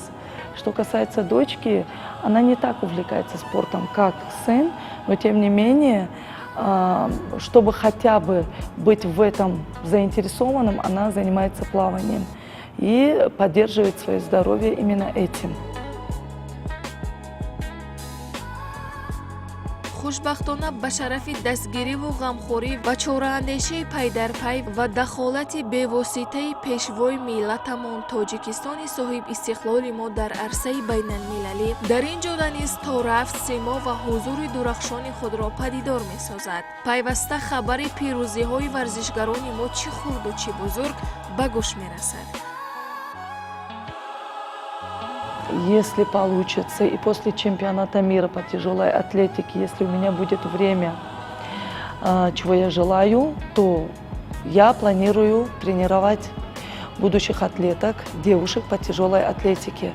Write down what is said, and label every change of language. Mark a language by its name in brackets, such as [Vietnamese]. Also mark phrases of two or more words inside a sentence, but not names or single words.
[Russian] Что касается дочки, она не так увлекается спортом, как сын, но тем не менее, чтобы хотя бы быть в этом заинтересованным, она занимается плаванием и поддерживает свое здоровье именно этим. [Tajik] хушбахтона ба шарафи дастгириву ғамхорӣ ва чораандешии пайдарпай ва дахолати бевоситаи пешвои миллатамон тоҷикистони соҳиб истиқлоли мо дар арсаи байналмилалӣ дар ин ҷода низ то рафт симо ва ҳузури дурахшони худро падидор месозад. Пайваста хабари пирӯзиҳои варзишгарони мо чӣ хурду чӣ бузург ба гӯш мерасад. [Russian] Если получится, и после чемпионата мира по тяжелой атлетике, если у меня будет время, чего я желаю, то я планирую тренировать будущих атлеток, девушек по тяжелой атлетике.